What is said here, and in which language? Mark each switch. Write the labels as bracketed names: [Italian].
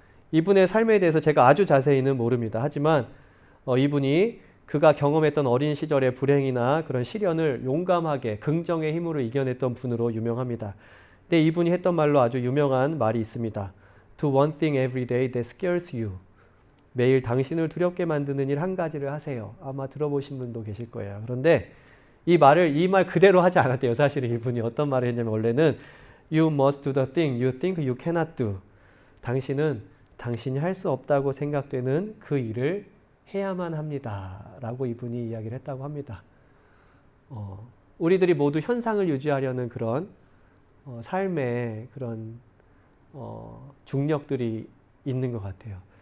[Korean] 이분의 삶에 대해서 제가 아주 자세히는 모릅니다. 하지만 이분이 그가 경험했던 어린 시절의 불행이나 그런 시련을 용감하게 긍정의 힘으로 이겨냈던 분으로 유명합니다. 근데 이분이 했던 말로 아주 유명한 말이 있습니다. [English] Do one thing every day that scares you. [Korean] 매일 당신을 두렵게 만드는 일 한 가지를 하세요. 아마 들어보신 분도 계실 거예요. 그런데 이 말 그대로 하지 않았대요. 사실은 이분이 어떤 말을 했냐면, 원래는 [English] You must do the thing you think you cannot do. [Korean] 당신은 당신이 할 수 없다고 생각되는 그 일을 해야만 합니다. 라고 이분이 이야기를 했다고 합니다. 우리들이 모두 현상을 유지하려는 그런 삶의 그런 중력들이 있는 것 같아요.